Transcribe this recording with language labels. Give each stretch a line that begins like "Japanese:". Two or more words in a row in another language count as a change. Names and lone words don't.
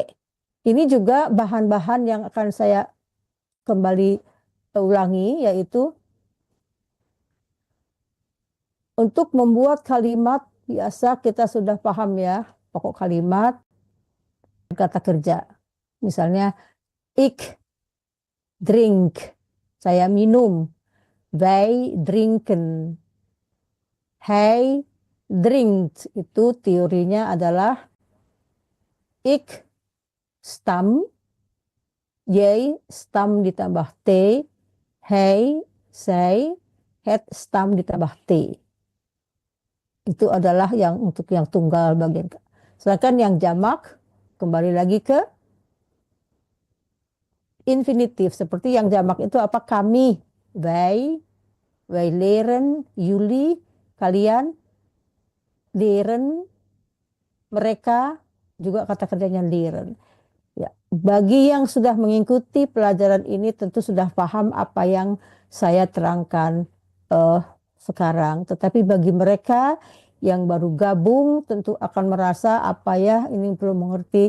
Indonesian: Ini juga bahan-bahan yang akan saya kembali ulangi, yaitu untuk membuat kalimat biasa kita sudah paham ya, pokok kalimat, kata kerja. Misalnya,
Dutch: ik drink,
Indonesian: saya minum.
Dutch: Wij drinken. Hij drinkt,
Indonesian: itu teorinya adalah
Dutch: ik stam, jij stam
Indonesian: ditambah t,
Dutch: hij, zij, het stam
Indonesian: ditambah t. Itu adalah yang untuk yang tunggal bagian. Sedangkan yang jamak, kembali lagi ke infinitif. Seperti yang jamak itu apa? Kami,
Dutch: wij leren, jullie,
Indonesian: kalian, leren, mereka, juga kata kerjanya leren. Ya, bagi yang sudah mengikuti pelajaran ini tentu sudah paham apa yang saya terangkan sekarang. Tetapi bagi mereka yang baru gabung tentu akan merasa apa ya, ini belum mengerti.